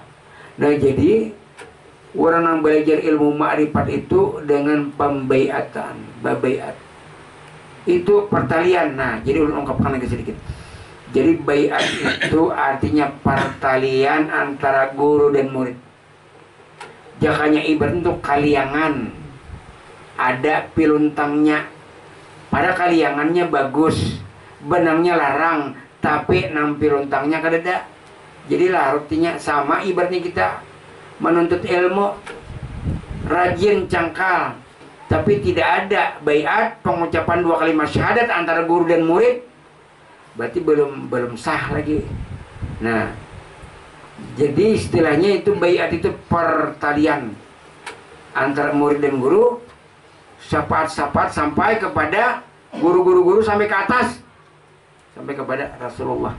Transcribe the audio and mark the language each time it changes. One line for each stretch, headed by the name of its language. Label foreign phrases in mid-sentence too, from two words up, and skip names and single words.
Indonesian: Nah jadi orang yang belajar ilmu ma'rifat itu dengan pembaiatan, babaiat. Itu pertalian. Nah, jadi ulun ungkapkan lagi sedikit. Jadi baiat itu artinya pertalian antara guru dan murid.
Banjar: Jakanya ibarat untuk kaliangan. Ada piluntangnya. Pada kaliangannya bagus, benangnya larang, tapi nang piluntangnya kadada.
Indonesian: Jadi larutnya sama ibaratnya kita menuntut ilmu rajin cangkal, tapi tidak ada baiat pengucapan 2 kalimat syahadat antara guru dan murid, berarti belum sah lagi. Nah, jadi istilahnya itu baiat itu pertalian antara murid dan guru, syafaat sampai kepada guru sampai ke atas, sampai kepada Rasulullah.